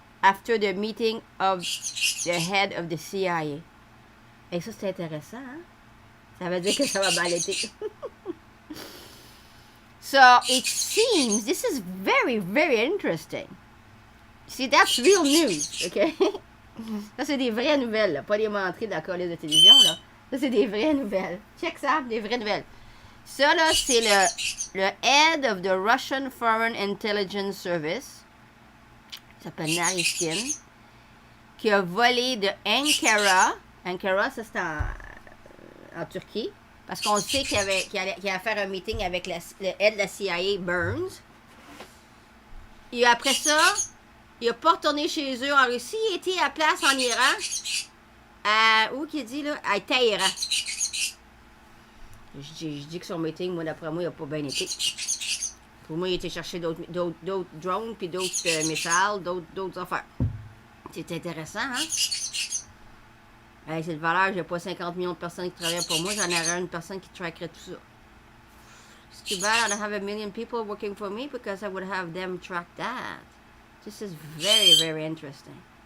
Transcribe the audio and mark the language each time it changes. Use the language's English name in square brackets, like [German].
[English] after the meeting of the head of the CIA. [French] Et ça, c'est intéressant, hein? Ça veut dire que ça va mal été. [English] So, it seems, this is very, very interesting. See, that's real news, OK? [French] Ça, c'est des vraies nouvelles, là. Pas des menteries de la colise de télévision, là. Ça, c'est des vraies nouvelles. Check ça, des vraies nouvelles. Ça, là, c'est le [English] head of the Russian Foreign Intelligence Service. [French] Il s'appelle Naryshkin. Qui a volé de Ankara. Ankara, ça, c'est en Turquie. Parce qu'on sait qu'il allait faire un meeting avec le head de la CIA, Burns. Et après ça, il n'a pas retourné chez eux en Russie. Il était à place en Iran. Où qu'il dit, là? À Téhéran. Je dis que son meeting, moi, d'après moi, il n'a pas bien été. Pour moi, il était chercher d'autres drones, puis d'autres missiles, d'autres affaires. C'est intéressant, hein? Hey, c'est de valeur, j'ai pas 50 millions de personnes qui travaillent pour moi, j'en aurais une personne qui trackerait tout ça. [English] It's too bad I don't have a million people working for me because I would have them track that. This is very, very interesting.